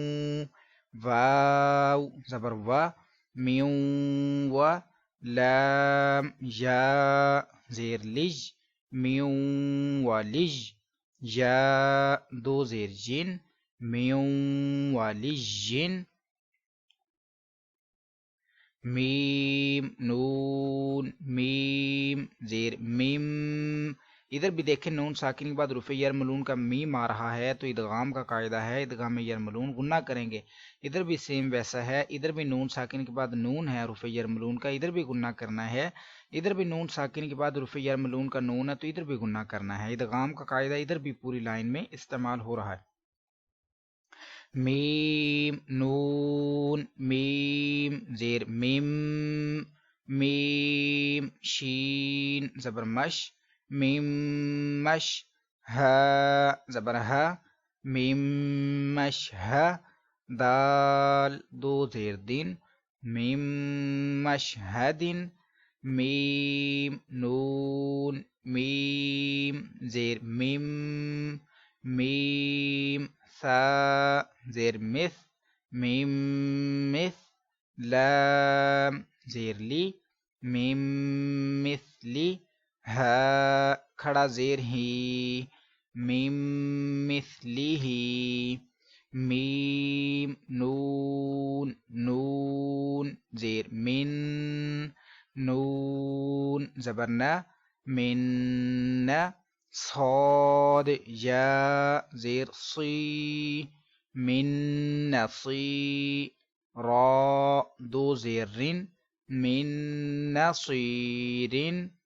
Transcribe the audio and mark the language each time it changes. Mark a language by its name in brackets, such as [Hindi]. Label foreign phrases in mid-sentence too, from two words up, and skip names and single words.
[Urdu] واو زبر و میو و لام یا زیر لج میو و لج یا دو زیر جن میو و لجن میم نون میم زیر میم ادھر بھی دیکھیں نون ساکن کے بعد رفع یرملون کا میم آ رہا ہے تو ادغام کا قاعدہ ہے ادغام یرملون غنہ کریں گے. ادھر بھی سیم ویسا ہے, ادھر بھی نون ساکن کے بعد نون ہے رفع یرملون کا, ادھر بھی غنہ کرنا ہے. ادھر بھی نون ساکن کے بعد رفع یرملون کا نون ہے تو ادھر بھی غنہ کرنا ہے. ادغام کا قاعدہ ادھر بھی پوری لائن میں استعمال ہو رہا ہے. میم نون میم زیر میم میم شین زبر مش میم مش ها زبر ها میم مش ها دال دو زیر دین میم مش هدین میم نون میم زیر میم میم ثا زیر مث میم مث لام زیر لی میم مثلی ہا کھڑا زیر ہی میم مثلی ہی میم نون نون زیر من نون زبرنا من صاد یا زیر صی من نصی را دو زیر رن من نصیرن